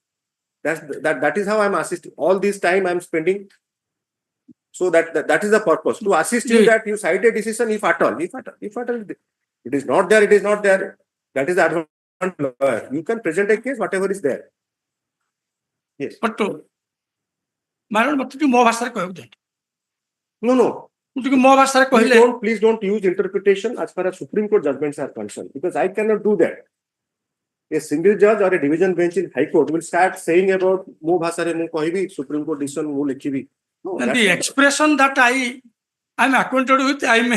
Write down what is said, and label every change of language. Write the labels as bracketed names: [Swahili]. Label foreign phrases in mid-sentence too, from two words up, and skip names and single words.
[English] That is how I am assisting. All this time I am spending. So that is the purpose. To assist you that you cite a decision if at all. If it is not there, it is not there. That is the advantage. You can present a case, whatever is there. Yes. but my lord, [Odia] ମୋତେ ଟିକେ ମୋ ଭାଷାରେ କହିବାକୁ ଦିଅନ୍ତୁ. [English] No, no. [Odia] ଟିକେ ମୋ ଭାଷାରେ କହିଲେ [English] Please don't use interpretation as far as Supreme Court judgments are concerned, because I cannot do that. A single judge or a division bench in High Court will start saying about [Odia] ମୋ ଭାଷାରେ ମୁଁ କହିବି [English] Supreme Court decision [Odia] ମୁଁ ଲେଖିବି. [English] No, and that's the not- expression that I'm acquainted with, I may